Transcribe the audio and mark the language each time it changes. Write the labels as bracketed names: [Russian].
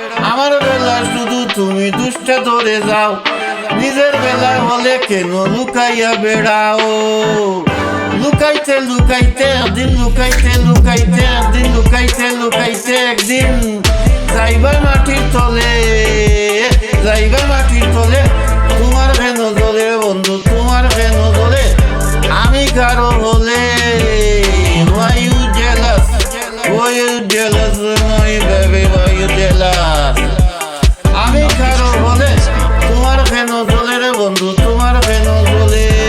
[Bangla] আমার বেলা শুধু তুমি দুষ্টা ধরে যাও, নিজের বেলা হলে কেন লুকাইয়া বেড়াও? লুকাইতে লুকাইতে একদিন, লুকাইতে লুকাইতে একদিন, লুকাইতে লুকাইতে একদিন যাইবার মাটির তলে, যাইবার মাটির তলে। তোমার কেন জ্বলে বন্ধু, তোমার কেন জ্বলে? আমি কারো হলে [English] why you jealous, why you jealous my baby, why you jealous? [Bangla] আমি কারো হলে তোমার কেন জ্বলে রে বন্ধু, তোমার কেন জ্বলে?